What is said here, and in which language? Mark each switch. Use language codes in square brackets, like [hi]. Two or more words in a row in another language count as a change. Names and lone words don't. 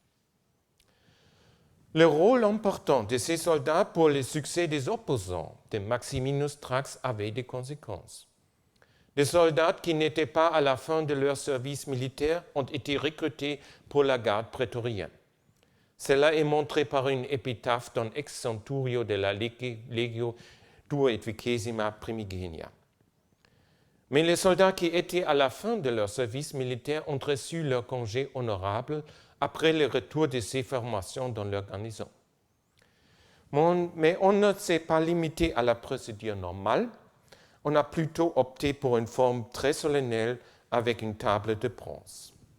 [fr] Le rôle important de ces soldats pour le succès des opposants de Maximinus Thrax avait des conséquences. Des soldats qui n'étaient pas à la fin de leur service militaire ont été recrutés pour la garde prétorienne. Cela est montré par une épitaphe d'un ex-centurio de la Legio XXI Primigenia. Mais les soldats qui étaient à la fin de leur service militaire ont reçu leur congé honorable après le retour de ces formations dans leur garnison. Mais on ne s'est pas limité à la procédure normale, on a plutôt opté pour une forme très solennelle avec une table de bronze.